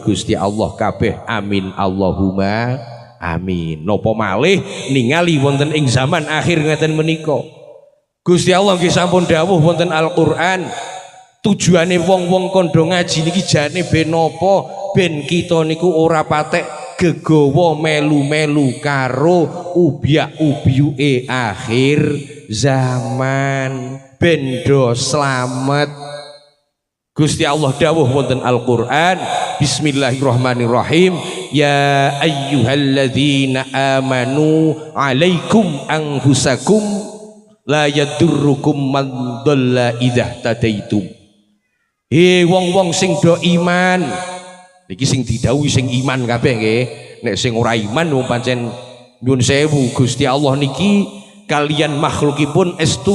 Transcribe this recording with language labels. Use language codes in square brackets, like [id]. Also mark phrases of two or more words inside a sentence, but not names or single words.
[jv] Gusti Allah kabeh [ar] آمين اللهم آمين [jv] napa malih ningali wonten ing zaman akhir ngeten menika Gusti Allah nggih sampun dawuh wonten Al-Qur'an tujuane wong-wong kondo ngaji niki jane ben napa ben kita niku ora patek gegawa melu-melu karo ubyak-ubyuke akhir zaman ben do slamet Gusti Allah dawuh wonten Al-Qur'an [ar] بسم الله الرحمن الرحيم يا أيها الذين آمنوا عليكم أنفسكم لا يضركم من ضل إذا اهتديتم [jv] he wong-wong sing do iman niki sing didhawuhi sing iman kabeh nggih nek sing ora iman wong pancen nyun sewu Gusti Allah niki kalian makhlukipun estu